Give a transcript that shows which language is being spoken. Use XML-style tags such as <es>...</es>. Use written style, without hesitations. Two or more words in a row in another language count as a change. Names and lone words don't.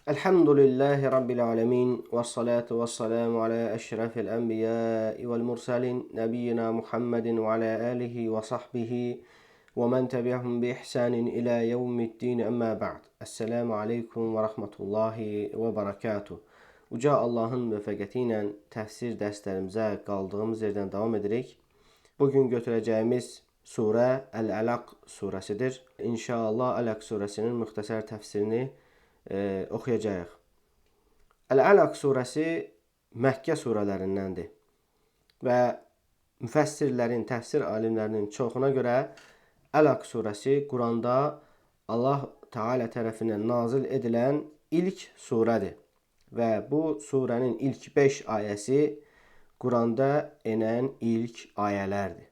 <ar>الحمد لله رب العالمين والصلاة والسلام على أشرف الأنبياء والمرسلين نبينا محمد وعلى آله وصحبه ومن تبعهم بإحسان إلى يوم الدين أما بعد. السلام عليكم ورحمة الله وبركاته.</ar> <az>Uca Allahın müvəffəqiyyəti ilə təfsir dərslərimizə qaldığımız yerdən davam edirik. Bugün götürəcəyimiz surə Əl-Ələq surəsidir. İnşallah Ələq surəsinin müxtəsər təfsirini oxuyacağıq. Əl-Ələq surəsi Məkkə surələrindəndir və müfəssirlərin, təfsir alimlərinin çoxuna görə Ələq surəsi Quranda Allah Teala tərəfindən nazil edilən ilk surədir və bu surənin ilk 5 ayəsi Quranda enən ilk ayələrdir.</az>